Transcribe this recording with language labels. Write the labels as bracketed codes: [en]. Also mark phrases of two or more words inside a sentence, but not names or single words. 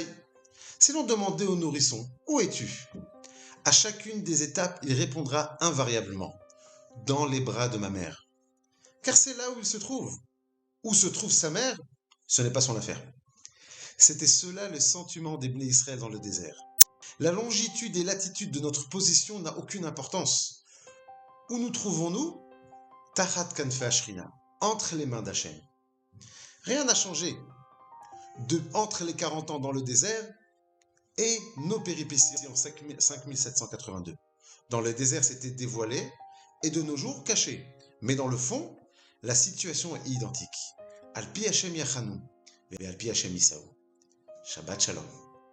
[fr] Si l'on demandait au nourrisson « Où es-tu » à chacune des étapes, il répondra invariablement « Dans les bras de ma mère ». Car c'est là où il se trouve. Où se trouve sa mère, ce n'est pas son affaire. C'était cela le sentiment des Bnei Israël dans le désert. La longitude et latitude de notre position n'a aucune importance. Où nous trouvons-nous ? [he] תחת כנפי השכינה, [fr] entre les mains d'Hachem. Rien n'a changé entre les 40 ans dans le désert et nos péripéties en 5782. Dans le désert, c'était dévoilé et de nos jours, caché. Mais dans le fond, la situation est identique. [he] על פי ה' יחנו, et על פי ה' יסעו. שבת שלום.